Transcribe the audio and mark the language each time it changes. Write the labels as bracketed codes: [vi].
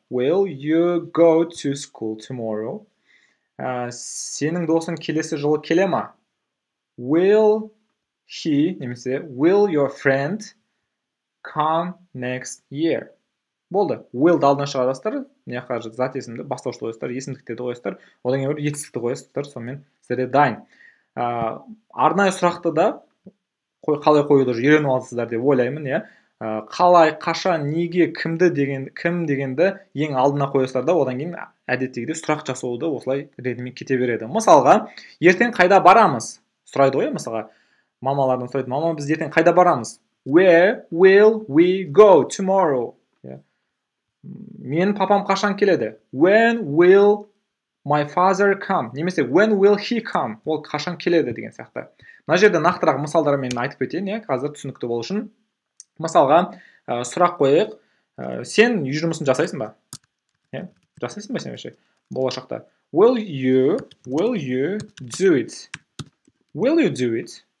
[en] Will you go to school tomorrow? [kk] Сенің досың келесі жылы келе ма? [en] Will he, немесе will your friend come next year? [kk] Болды. [en] Will-ды [kk] алдына шығарасыздар, не қажет зат есімді, бастаушылы қойасыздар, есімдіктерді қойасыздар, одан кейін етістікті қойасыздар, сонымен сіздерде дайын. Арнайы сұрақты да қалай қоюды үйреніп алсыздар деп ойлаймын, қалай, қашан, неге, кім дегенді ең алдына қоясыздар да, одан кейін әдеттегідей сұрақ жасауды осылай ретімен кете береді. Мысалға, ертең қайда барамыз? Сұрайды ғой, мысалға, мамалардан сұрайды, мама, біз ертең қайда барамыз? [en] Where will we go tomorrow? [kk] Мен папам қашан келеді? [en] When will my father come? Немесе when will he come? [kk] Ол қашан келеді деген сияқты. Мына жерде нақтырақ мысалдармен айтып кетейін, қазір түсінікті болу үшін. Мысалға, сұрақ қояйық. Сен үй жұмысын жасайсың ба? Жасайсың ба сен болашақта? [en] Will you do it? Will you do it?